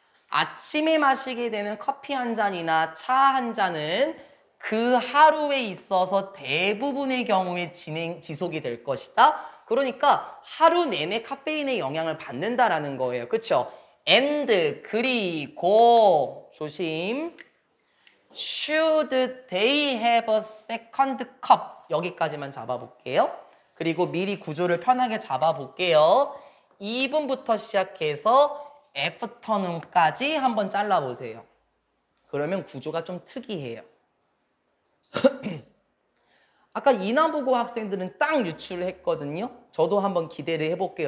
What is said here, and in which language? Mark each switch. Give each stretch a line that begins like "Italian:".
Korean: 아침에 마시게 되는 커피 한 잔이나 차 한 잔은 그 하루에 있어서 대부분의 경우에 지속이 될 것이다. 그러니까 하루 내내 카페인의 영향을 받는다라는 거예요. 그렇죠? and 그리고 조심.
English: Should they have a second cup?
Korean: 여기까지만 잡아볼게요. 그리고 미리 구조를 편하게 잡아볼게요. 2분부터 시작해서 afternoon까지 한번 잘라보세요. 그러면 구조가 좀 특이해요. 아까 인하보고 학생들은 딱 유출을 했거든요. 저도 한번 기대를 해볼게요.